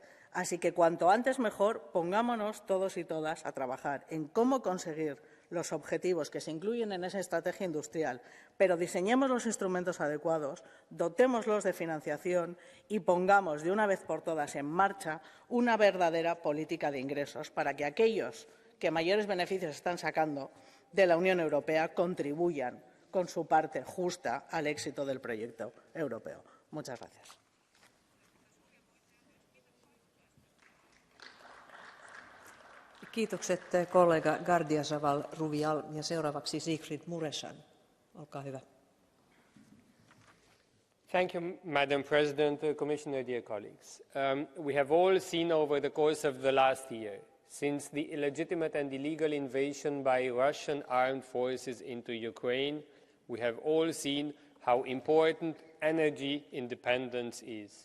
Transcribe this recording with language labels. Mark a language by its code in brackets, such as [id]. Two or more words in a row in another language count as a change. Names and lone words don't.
[es] Así que cuanto antes mejor, pongámonos todos y todas a trabajar en cómo conseguir los objetivos que se incluyen en esa estrategia industrial, pero diseñemos los instrumentos adecuados, dotémoslos de financiación y pongamos de una vez por todas en marcha una verdadera política de ingresos para que aquellos que mayores beneficios están sacando de la Unión Europea contribuyan con su parte justa al éxito del proyecto europeo. Muchas gracias. [fi] Kiitokset kollega Gardiazabal Rubial ja seuraavaksi Siegfried Mureşan. Olkaa hyvä. [en] Thank you, Madam President, Commissioner, dear colleagues. We have all seen over the course of the last year, since the illegitimate and illegal invasion by Russian armed forces into Ukraine, we have all seen how important energy independence is.